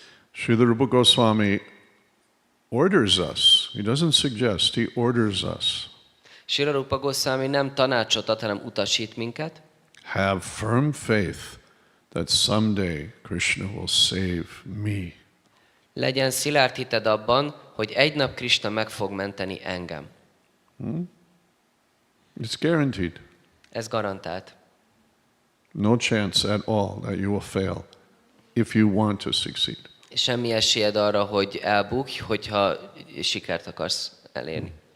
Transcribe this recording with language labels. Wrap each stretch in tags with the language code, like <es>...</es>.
<en>Srila Rupa Goswami orders us. He doesn't suggest, he orders us.</en> <hu>Srila Rupa Goswami nem tanácsot ad, hanem utasít minket.</hu> <en>Have firm faith that someday Krishna will save me.</en> <hu>Legyen szilárd hited abban, hogy egy nap Krishna meg fog menteni engem.</hu> <en>It's guaranteed.</en> <hu>Ez garantált.</hu> <en>No chance at all that you will fail if you want to succeed.</en> <hu>Semmi esélyed arra, hogy elbukj, hogyha sikert akarsz elérni.</hu>